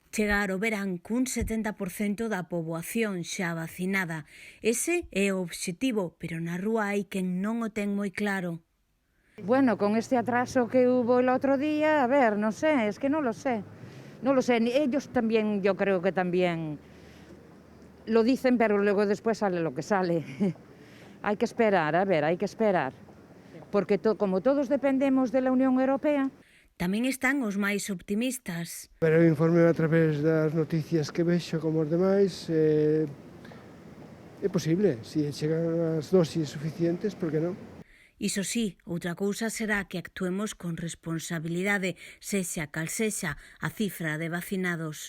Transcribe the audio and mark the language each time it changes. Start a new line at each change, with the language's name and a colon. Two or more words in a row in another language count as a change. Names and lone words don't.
Galician: Chegar o verán cun 70% da poboación xa vacinada. Ese é o obxectivo, pero na rúa hai quen non o ten moi claro.
Spanish: Bueno, con este atraso que hubo el otro día, a ver, no sé, es que no lo sé. No lo sé, ellos también, yo creo que también lo dicen, pero luego después sale lo que sale. Hay que esperar, a ver, hay que esperar. Porque como todos dependemos de la Unión Europea.
Galician: Tamén están os máis optimistas. Pero eu informe a través das noticias que vexo como os demais, é posible, se chegan as dosis suficientes, por que non? Iso sí, outra cousa será que actuemos con responsabilidade, sexa cal sexa a cifra de vacinados.